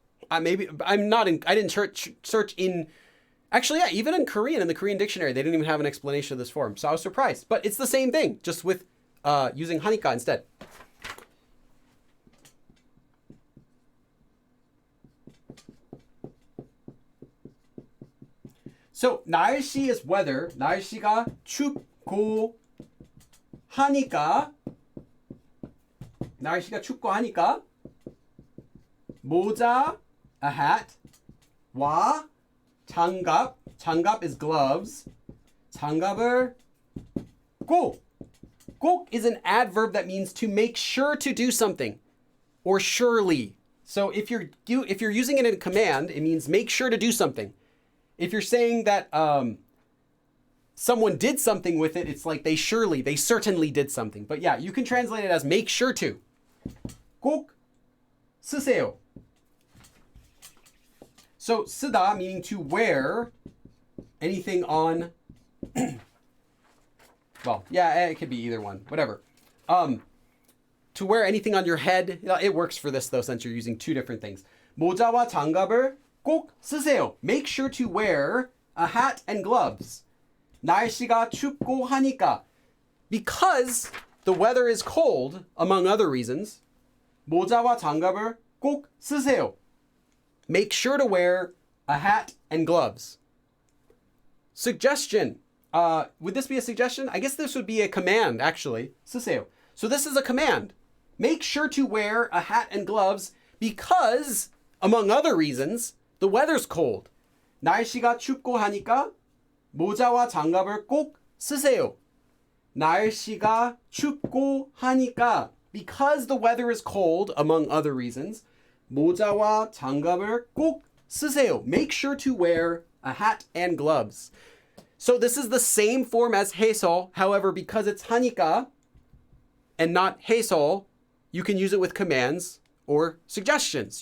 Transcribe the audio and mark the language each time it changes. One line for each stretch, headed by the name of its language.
English: I didn't search in, actually, yeah, even in Korean, in the Korean dictionary, they didn't even have an explanation of this form. So I was surprised, but it's the same thing, just with using 하니까 instead. So 날씨 is weather.
Korean: 날씨가 춥고 하니까 날씨가 춥고 하니까 모자,
English: a hat,
Korean: 와 장갑, 장갑
English: is gloves.
Korean: 장갑을 꼭.
English: 꼭 is an adverb that means to make sure to do something, or surely. So if you're using it in a command, it means make sure to do something. If you're saying that someone did something with it, it's like they certainly did something. But yeah, you can translate it as make sure to.
Korean: 꼭 쓰세요.
English: So 쓰다 meaning to wear anything on. Well, yeah, it could be either one, whatever. To wear anything on your head. It works for this though, since you're using two different things.
Korean: 모자와 장갑을 꼭 쓰세요.
English: Make sure to wear a hat and gloves.
Korean: 날씨가 춥고 하니까.
English: Because the weather is cold, among other reasons,
Korean: 모자와 장갑을 꼭 쓰세요.
English: Make sure to wear a hat and gloves. Suggestion. Would this be a suggestion? I guess this would be a command, actually. 쓰세요. So this is a command. Make sure to wear a hat and gloves because, among other reasons, the weather's cold.
Korean: 날씨가 춥고 하니까 모자와 장갑을 꼭 쓰세요. 날씨가 춥고 하니까,
English: because the weather is cold, among other reasons,
Korean: 모자와 장갑을 꼭 쓰세요.
English: Make sure to wear a hat and gloves. So this is the same form as 해서. However, because it's 하니까 and not 해서, you can use it with commands or suggestions.